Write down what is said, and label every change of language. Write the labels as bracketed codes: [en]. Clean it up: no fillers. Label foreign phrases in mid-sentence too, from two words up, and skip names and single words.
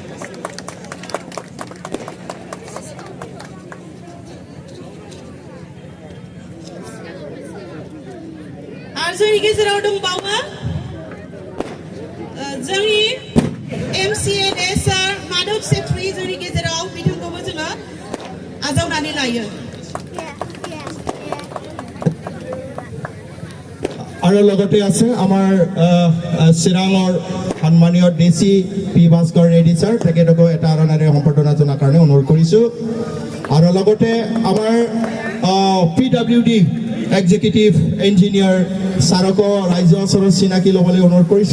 [brx] आरो जोंनि गेजेराव दंबावो जोंनि एमसिएलए सार माधव सेत्री जोंनि गेजेराव बिथांखौबो जोङो आजावनानै लायो। [as] আৰু লগতে আছে আমাৰ চিৰাঙৰ সন্মানীয় ডিচি পি ভাস্কৰ ৰেড্ডি ছাৰ, তেখেতকো এটা আৰনাৰে সম্বৰ্ধনা জনাৰ কাৰণে অনুৰোধ কৰিছোঁ। আৰু লগতে আমাৰ PWD [en] executive engineer [as] ছাৰকো ৰাইজৰ ওচৰত চিনাকি ল'বলৈ অনুৰোধ কৰিছোঁ।